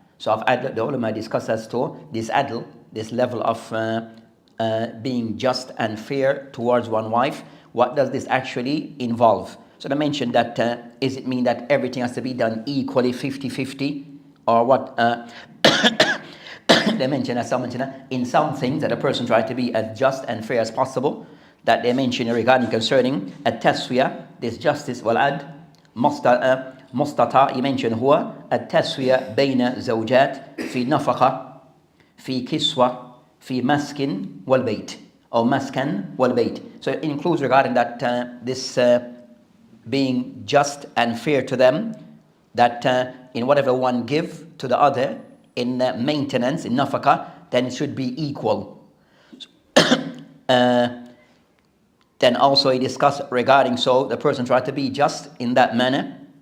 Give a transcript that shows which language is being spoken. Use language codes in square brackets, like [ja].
[en] So of adl, the ulama discuss as to this adl, this level of being just and fair towards one wife. What does this actually involve? So they mentioned that is it mean that everything has to be done equally 50-50, or what? They mentioned as some in some things that a person tries to be as just and fair as possible. That they mentioned regarding concerning [ar] التسوية, [en] this justice [ar] والعدل مستطاع. [en] He mentioned [ar] هو التسوية بين زوجات في نفقة في كسوة في مسكن والبيت, or مسكن والبيت. [en] So it includes regarding that this being just and fair to them, that in whatever one give to the other in maintenance, in nafaka, then it should be equal. Then also he discussed regarding, so the person tried to be just in that manner.